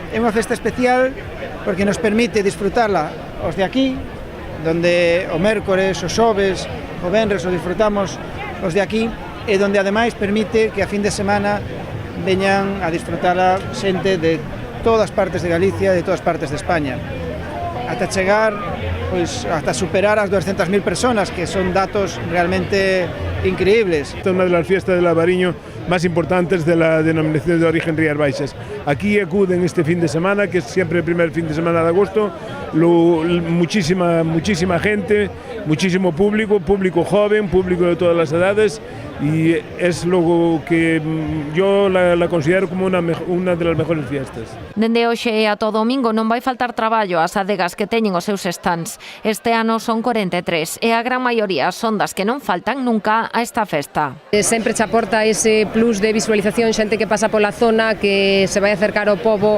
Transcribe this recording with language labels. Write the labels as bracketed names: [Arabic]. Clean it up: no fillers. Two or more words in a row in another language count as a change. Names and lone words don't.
[Galician] É unha festa especial porque nos permite disfrutarla os de aquí, donde o mércores, o xoves, o venres o disfrutamos os de aquí e donde ademais permite que a fin de semana veñan a disfrutala xente de todas partes de Galicia e de todas partes de España. Ata chegar, pois, hasta superar as 200.000 personas, que son datos realmente increíbles. Esta é unha das [Spanish] fiestas del Albariño más importantes de la denominación de origen Rías Baixas. Aquí acuden este fin de semana, que es siempre el primer fin de semana de agosto, muchísima gente, muchísimo público joven, público de todas las edades, y es lo que yo la considero como una de las mejores fiestas. [Galician] Dende hoxe e ata o domingo non vai faltar traballo ás adegas que teñen os seus stands. Este ano son 43 e a gran maioría son das que non faltan nunca a esta festa. Sempre che aporta ese plus de visualización, xente que pasa pola zona, que se vai acercar ao pobo.